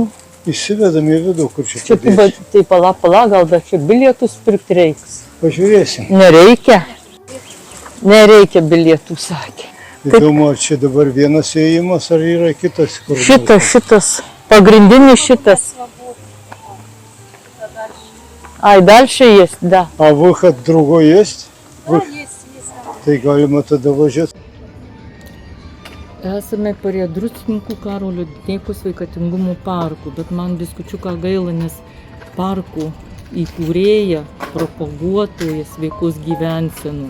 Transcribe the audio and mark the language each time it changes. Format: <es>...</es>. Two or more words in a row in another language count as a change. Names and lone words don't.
<lt>Įsivedam į vidų, kur čia Čia padėsi. tai pala, gal dar čia bilietus pirkti reiks. Pažiūrėsim. Nereikia. Nereikia bilietų, sakė. Įdomu, ar čia dabar vienas įėjimas, ar yra kitas kur. Šitas. Pagrindinis šitas.</lt> <ru>Ай, дальше есть, да. А выход другой есть?</ru> <lt>Tai galima tada važiuoti. Esame prie Druskininkų Karolio Dineikos sveikatingumo parkų, bet man biskučiuką gaila, nes parkų įkūrėja, propaguotoja sveikos gyvensenos.</lt>